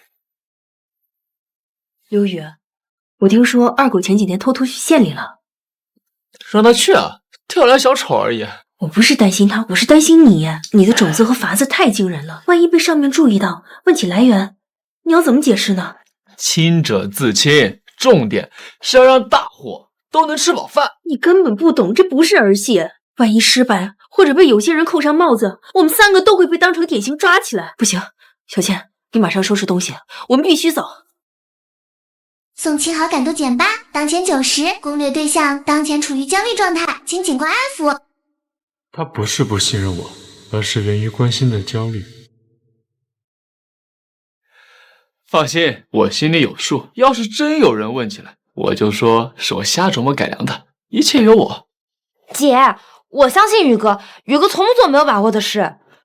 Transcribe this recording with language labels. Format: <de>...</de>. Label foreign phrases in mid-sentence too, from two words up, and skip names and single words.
<zh>劉宇，我聽說二狗前幾天偷偷去縣裡了。讓他去啊，跳梁小丑而已。我不是擔心他，我是擔心你。你的種子和法子太驚人了，萬一被上面注意到，問起來源，你要怎麼解釋呢？清者自清。重點是要讓大夥都能吃飽飯。你根本不懂，這不是兒戲。萬一失敗，或者被有些人扣上帽子，我們三個都會被當成典型抓起來。不行，小倩，你馬上收拾東西，我們必須走。宋清好感度減8，當前90，攻略對象當前處於焦慮狀態，請儘快安撫。他不是不信任我，而是源於關心的焦慮。放心，我心裡有數。要是真有人問起來，我就說是我瞎琢磨改良的，一切有我。姐，我相信宇哥，宇哥從不做沒有把握的事。</zh>